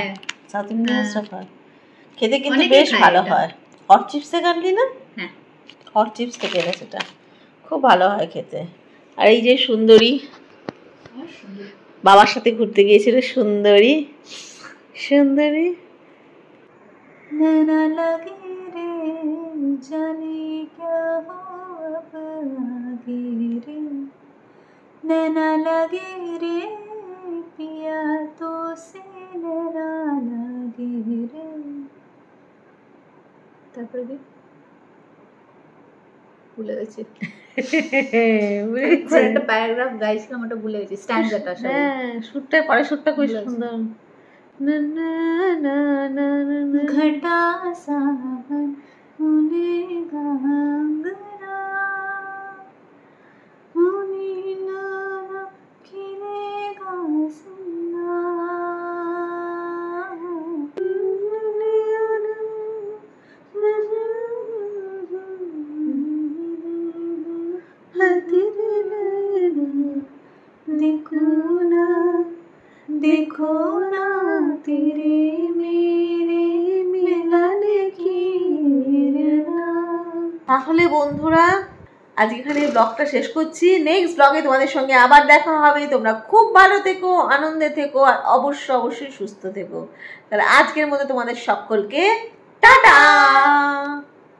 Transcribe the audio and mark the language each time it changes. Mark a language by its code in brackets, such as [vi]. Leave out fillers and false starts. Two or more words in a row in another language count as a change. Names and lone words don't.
[bn] সাউথ ইন্ডিয়ানসরা খায়, খেতে কিন্তু বেশ ভালো হয়। হট চিপস থেকে আনলি না? হ্যাঁ, হট চিপস থেকে এনেছে, এটা খুব ভালো হয় খেতে। আর এই যে সুন্দরী, বাবার সাথে ঘুরতে গিয়েছিল সুন্দরী। সুন্দরী [hi] नैना लगे रे जाने क्या हो अब आगे रे, नैना लगे रे पिया तो से नैना लगे रे। [bn] তারপরে কি ভুলে গেছি। একটা প্যারাগ্রাফ গাইছিলাম, ওটা ভুলে গেছি। স্ট্যান্ডাটা, হ্যাঁ, সুরটা পরে, সুরটা খুব সুন্দর। [hi] घटा सावन उड़ेगा अंगना, मुनी नाना खिलेगा सुना, देखो ना तेरे मेरे मिलने की। [bn] তাহলে বন্ধুরা আজকে এখানে ব্লগটা শেষ করছি। [en] next blog [bn] তোমাদের সঙ্গে আবার দেখা হবে। তোমরা খুব ভালো থেকো, আনন্দে থেকো, আর অবশ্যই সুস্থ থেকো। তাহলে আজকের মতো তোমাদের সকলকে টাটা।